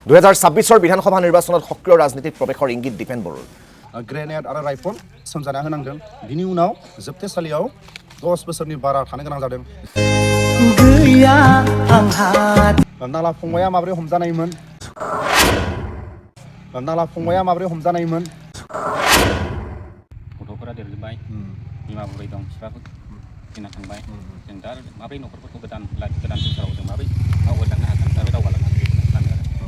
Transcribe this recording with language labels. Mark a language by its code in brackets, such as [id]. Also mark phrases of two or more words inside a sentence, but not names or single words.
[as] 2026 বিধানসভা নিৰ্বাচনত সক্ৰিয় ৰাজনীতিত প্ৰৱেশৰ ইংগিত দীপেন বড়োৰ। [brx] গ্ৰেনেড आरो राइफल सोमजाना होनांगोन बिनि उनाव जोबथेसालियाव 10 बोसोरनि बारा थानो गोनां जादों। नाला फंबाया माबोरै हमजानायमोन? नाला फंबाया माबोरै हमजानायमोन? गथ'फोरा देरजोब्बाय बिमा बुरै दं बिफाबो थैना थांबाय जों दा माबोरै न'खरफोरखौ गोदान संसाराव जों माबोरै आवगायलांनो हागोन आरो दावगालांनो हागोन बेखौनो सानो आरो